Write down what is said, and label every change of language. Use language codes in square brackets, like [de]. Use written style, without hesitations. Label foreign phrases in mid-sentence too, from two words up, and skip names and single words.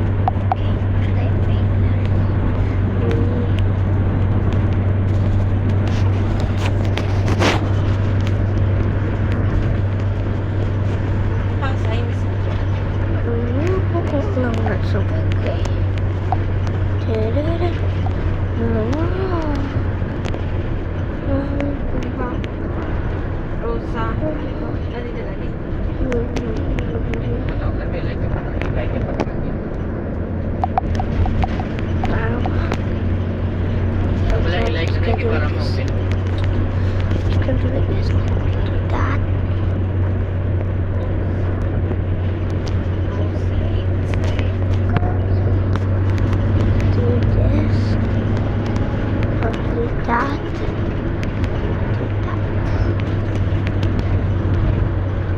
[en] No, not so big. Okay. Rosa. [hil] Dali. Wala i-like na lagi para ma-open. [en] Just gonna do like this. Do that. Do this. Do that.